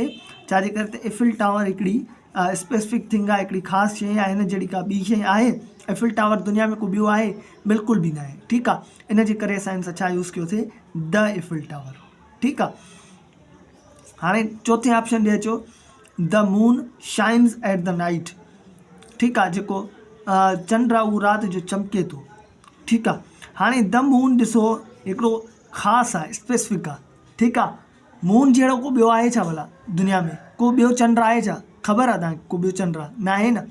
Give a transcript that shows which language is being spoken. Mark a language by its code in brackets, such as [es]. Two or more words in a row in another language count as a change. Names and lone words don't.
[sd] छाजे करे त इफिल टावर हिकिड़ी [en] specific thing [sd] आहे, हिकिड़ी ख़ासि शइ आहे। हिन जहिड़ी का ॿी शइ आहे? इफिल टावर दुनिया में को ॿियो आहे? बिल्कुलु बि न आहे। ठीकु आहे। इन जे करे असां हिन सां छा यूज़ कयोसीं, द इफिल टावर। ठीकु आहे। हाणे चौथे ऑप्शन ॾे अचो, [en] The moon shines at the night. [sd] ठीकु आहे। जेको चंड आहे उहो राति जो चमके थो। ठीकु आहे। हाणे [en] the moon [sd] ॾिसो हिकिड़ो ख़ासि आहे, स्पेसिफिक आहे। ठीकु आहे। मून जहिड़ो को ॿियो आहे छा भला दुनिया में? को ॿियो चंड आहे छा? ख़बर आहे तव्हांखे को ॿियो चंड आहे? न आहे न।